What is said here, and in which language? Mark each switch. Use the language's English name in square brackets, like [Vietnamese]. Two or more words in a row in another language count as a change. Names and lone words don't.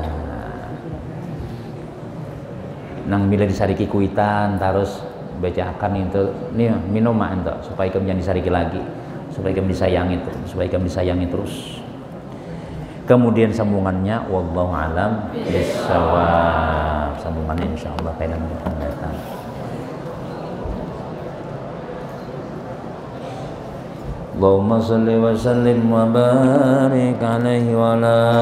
[Banjar] Nang mila disariki kuitan terus bacakan itu nih minum mak ento supaya kamu jangan disariki lagi, supaya kamu disayangi terus. Kemudian sambungannya [Arabic] والله أعلم بالصواب. [Banjar] Sambungannya insyaallah pada minggu akan datang. [Arabic] اللهم صل وسلم وبارك عليه وعلى